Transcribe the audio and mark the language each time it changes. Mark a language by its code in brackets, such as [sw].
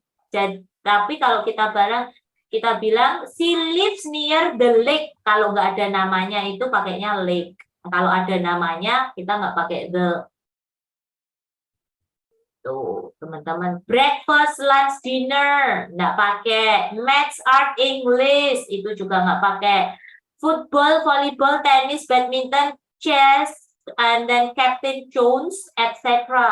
[id] Jadi, tapi kalau kita bilang [en] she lives near the lake. [id] Kalau nggak ada namanya itu pakainya lake. Kalau ada namanya kita nggak pakai the. Tuh, teman-teman. Breakfast, lunch, dinner nggak pakai. Maths, art, English itu juga nggak pakai. [en] Football, volleyball, tennis, badminton, chess, and then Captain Jones, etc.